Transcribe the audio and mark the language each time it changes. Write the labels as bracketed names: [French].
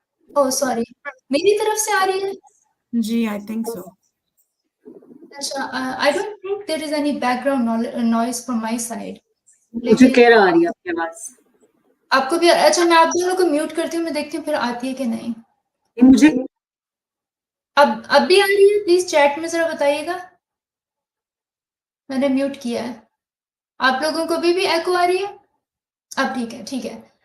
[Urdu] اوہ sorry, میری طرف سے آ رہی ہے. [English] جی I think so. اچھا, I don't think there is any background noise from my side. [Urdu] مجھے کہہ رہا آ رہی ہے آپ کے پاس. آپ کو بھی اچھا, میں آپ دونوں کو میوٹ کرتی ہوں, میں دیکھتی ہوں پھر آتی ہے کہ نہیں. مجھے اب بھی آ رہی ہے؟ پلیز چیٹ میں ذرا بتائیے گا. میں نے میوٹ کیا ہے. آپ لوگوں کو بھی ایکو آ رہی ہے؟ اب ٹھیک ہے.